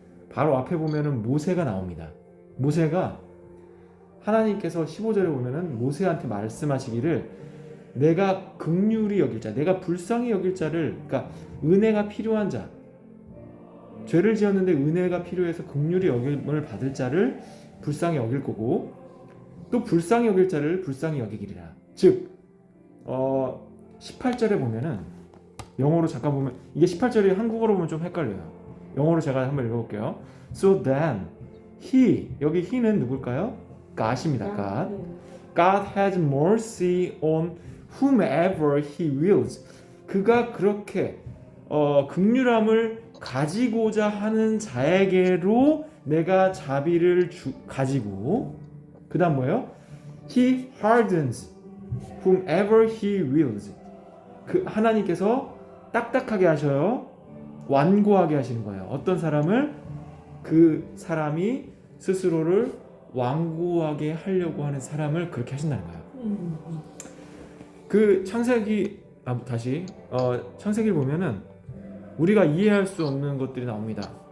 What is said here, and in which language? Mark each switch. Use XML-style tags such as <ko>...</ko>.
<ko>바로 앞에 보면은 모세가 나옵니다. 모세가 하나님께서 15절에 보면은 모세한테 말씀하시기를 내가 긍휼히 여길 자, 내가 불쌍히 여길 자를, 그러니까 은혜가 필요한 자, 죄를 지었는데 은혜가 필요해서 긍휼히 여김을 받을 자를 불쌍히 여길 거고 또 불쌍히 여길 자를 불쌍히 여기기리라. 즉 18절에 보면은 영어로 잠깐 보면 이게 18절이 한국어로 보면 좀 헷갈려요. 영어로 제가 한번 읽어볼게요.</ko> <en>So then he,</en> <ko>여기 he는 누굴까요? God입니다. 아,</ko> <en>God.</en> <ko>네.</ko> <en>God has mercy on whomever he wills.</en> <ko>그가 그렇게 긍휼함을 가지고자 하는 자에게로 내가 자비를 가지고 그다음 뭐예요?</ko> <en>He hardens whomever he wills.</en> <ko>그 하나님께서 딱딱하게 하셔요. 완고하게 하시는 거예요. 어떤 사람을 그 사람이 스스로를 완고하게 하려고 하는 사람을 그렇게 하신다는 거예요. 그 창세기 다시 창세기를 보면은 우리가 이해할 수 없는 것들이 나옵니다.</ko>